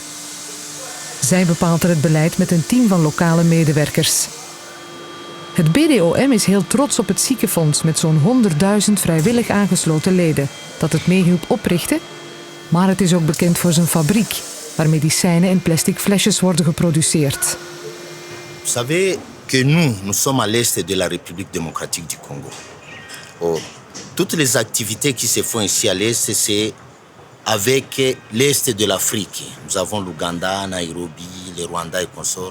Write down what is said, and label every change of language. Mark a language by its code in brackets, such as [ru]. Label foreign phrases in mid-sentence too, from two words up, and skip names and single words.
[nl] Zij bepaalt er het beleid met een team van lokale medewerkers. Het BDOM is heel trots op het ziekenfonds met zo'n 100.000 vrijwillig aangesloten leden dat het meehielp oprichten, maar het is ook bekend voor zijn fabriek, waar medicijnen in plastic flesjes worden geproduceerd. [fr] Vous savez que nous sommes à l'est de la République démocratique du Congo. Oh, toutes les activités qui se font ici à l'est, c'est avec l'est de l'Afrique. Nous avons l'Ouganda, Nairobi, le Rwanda et consorts.